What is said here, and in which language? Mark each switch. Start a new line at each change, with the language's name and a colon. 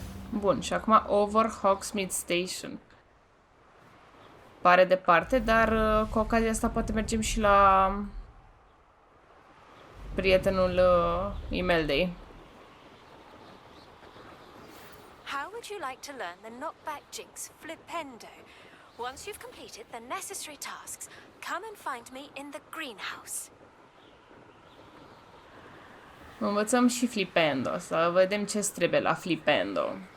Romanian: Bun, și acum over Hogsmeade Station. Pare departe, dar cu ocazia asta poate mergem și la prietenul Imeldei.
English: How would you like to learn the knockback jinx flipendo? Once you've completed the necessary tasks, come and find me in the greenhouse.
Romanian: Învățăm și flipendo, să vedem ce trebuie la flipendo.